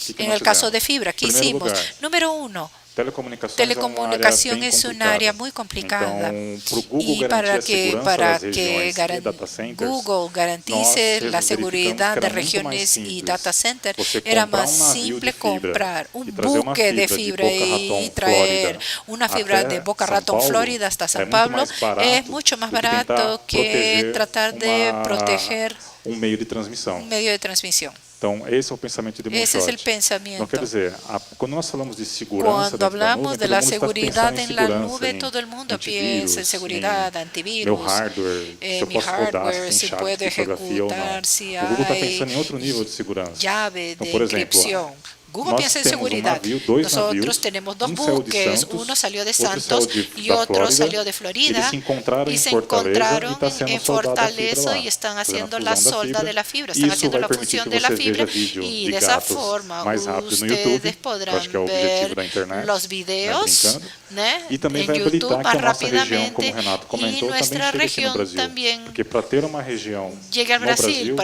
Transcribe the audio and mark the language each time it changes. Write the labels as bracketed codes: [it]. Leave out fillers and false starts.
[es] En el caso de fibra, ¿qué hicimos? Número 1. Telecomunicación es un área muy complicada y para que Google garantice la seguridad de regiones y data center, era más simple comprar un buque de fibra y traer una fibra de Boca Raton, Florida, hasta San Pablo. Es mucho más barato que tratar de proteger un medio de [pt] transmissão. Então, esse é o pensamento de moonshot. Esse é o pensamento. Então, quer dizer, quando nós falamos de segurança [es] Cuando hablamos de la seguridad en la nube, todo el mundo piensa en seguridad, antivirus, mi hardware, si puedo ejecutar, si hay llave de encripción. Google piensa en seguridad. Nosotros tenemos dos buques, uno salió de Santos y otro salió de Florida, y se encontraron en Fortaleza y están haciendo la solda de la fibra, están haciendo la función de la fibra, y de esa forma ustedes podrán ver los videos en YouTube más rápidamente, y nuestra región también llegue al Brasil.